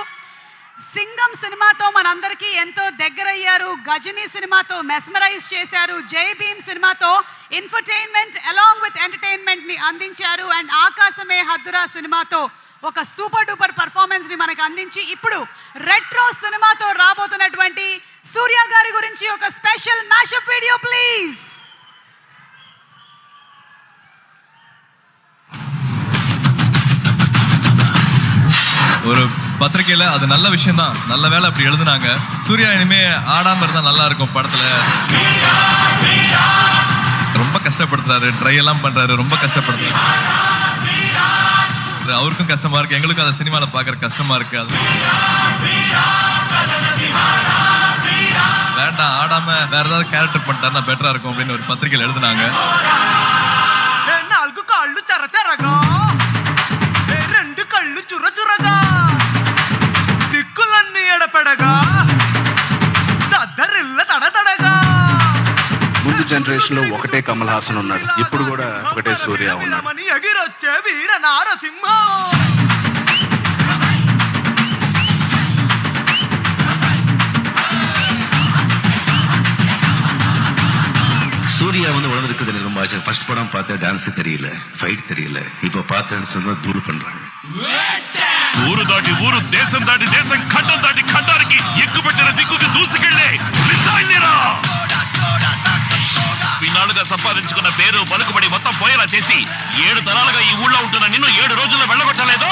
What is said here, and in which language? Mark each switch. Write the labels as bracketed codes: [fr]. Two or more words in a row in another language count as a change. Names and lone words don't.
[te] సింగం సినిమాతో మనందరికీ ఎంతో దగ్గరయ్యారు, గజనీ సినిమాతో మెస్మరైజ్ చేశారు, జై భీమ్ సినిమాతో [en] infotainment along with entertainment [te] అందించారు, అండ్ ఆకాశమే హద్దురా సినిమాతో ఒక [en] super duper performance [te] మనకు అందించి ఇప్పుడు రెట్రో సినిమాతో రాబోతున్నటువంటి సూర్య గారి గురించి ఒక [en] special mashup video please. [ta] ஒரு பத்திரிக்கையில் அது நல்ல விஷயம் தான், நல்ல வேலை அப்படி எழுதுனாங்க. சூர்யா இனிமே ஆடாமல் இருந்தால் நல்லா இருக்கும் படத்தில். ரொம்ப கஷ்டப்படுத்துறாரு, ட்ரை எல்லாம் பண்ணுறாரு, ரொம்ப கஷ்டப்படுத்துறாரு. அவருக்கும் கஷ்டமாக இருக்குது, எங்களுக்கும் அதை சினிமாவில் பார்க்குற கஷ்டமாக இருக்குது. அது வேண்டாம், ஆடாமல் வேற ஏதாவது கேரக்டர் பண்ணிட்டாருன்னா பெட்டராக இருக்கும் அப்படின்னு ஒரு பத்திரிக்கையில் எழுதுனாங்க. [te] ముందు జనరేషన్ లో ఒకటే కమల్ హాసన్ ఉన్నాడు, ఇప్పుడు కూడా ఒకటే సూర్య ఉన్నాడు. [ta] சூர்யா வந்து உணர்ந்திருக்குது எனக்கு ரொம்ப ஆச்சு. ஃபர்ஸ்ட் படம் பார்த்தா டான்ஸ் தெரியல, ஃபைட் தெரியல, இப்ப பார்த்தேன்னு சொன்னா தூள் பண்றாங்க. [te] ఊరు దాటి ఊరు, దేశం దాటి దేశం, ఖండం దాటి ఖండానికి ఎక్కుపెట్టిన దిక్కుకి దూసుకెళ్ళే ఇన్నాళ్ళుగా సంపాదించుకున్న పేరు పలుకుబడి మొత్తం పోయేలా చేసి 7 తరాలుగా ఈ ఊళ్ళో ఉంటున్న నిన్ను 7 రోజుల్లో వెళ్ళగొట్టలేదు.